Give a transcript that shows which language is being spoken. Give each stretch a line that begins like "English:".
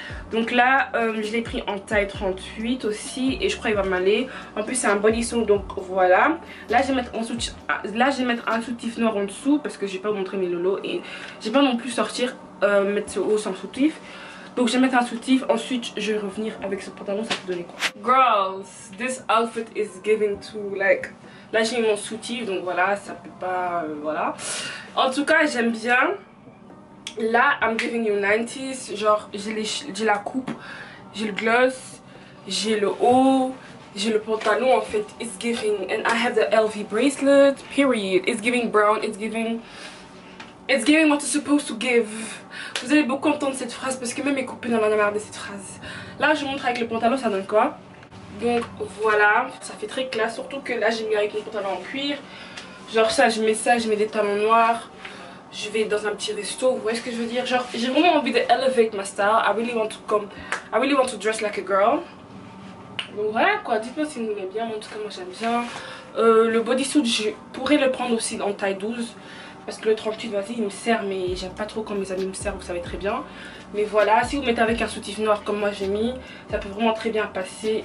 French: Donc là je l'ai pris en taille 38 aussi et je crois qu'il va m'aller. En plus c'est un bodysuit, donc voilà. Là je vais mettre un soutif noir en dessous parce que j'ai pas montré mes lolos et j'ai pas non plus sortir mettre ce haut sans soutif. Donc je vais mettre un soutif, ensuite je vais revenir avec ce pantalon, ça peut donner quoi.
English: Girls, this outfit is giving to like.
French: Là j'ai mis mon soutif, donc voilà, ça peut pas, voilà. En tout cas j'aime bien. Là
English: I'm giving you 90s,
French: genre j'ai la coupe, j'ai le gloss, j'ai le haut, j'ai le pantalon en fait,
English: it's giving. And I have the LV bracelet, period. It's giving brown, it's giving what it's supposed to give.
French: Vous allez beaucoup entendre cette phrase parce que même mes copines en ont marre de cette phrase. Là je montre avec le pantalon, ça donne quoi. Donc voilà, ça fait très classe, surtout que là j'ai mis avec mon pantalon en cuir. Genre ça, je mets des talons noirs. Je vais dans un petit resto, vous voyez ce que je veux dire. Genre j'ai vraiment envie de
English: elevate my style. I really want to dress like a girl.
French: Donc voilà quoi, dites-moi si vous aimez bien, en tout cas moi j'aime bien. Le bodysuit je pourrais le prendre aussi en taille 12. Parce que le 38, vas-y, il me sert, mais j'aime pas trop quand mes amis me servent, vous savez très bien. Mais voilà, si vous mettez avec un soutif noir comme moi j'ai mis, ça peut vraiment très bien passer.